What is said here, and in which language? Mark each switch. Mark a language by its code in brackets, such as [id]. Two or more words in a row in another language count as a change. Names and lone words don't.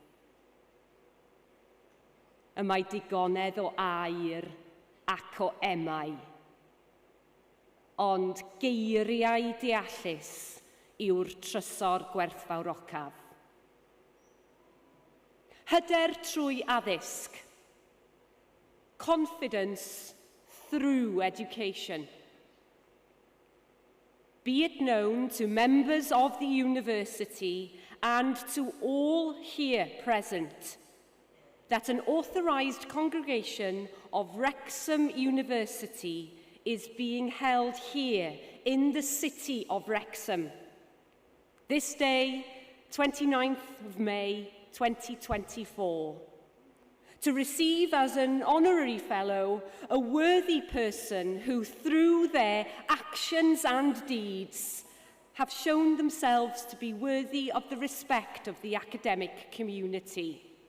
[cy] Y mae digonedd o air ac o emau, ond geiriau deallus yw'r trysor gwerthfawrocaf. Hyder trwy addysg. [en] Confidence through education. Be it known to members of the university and to all here present that an authorised congregation of Wrexham University is being held here in the city of Wrexham this day, 29th of May 2024, to receive as an honorary fellow a worthy person who, through their actions and deeds, have shown themselves to be worthy of the respect of the academic community.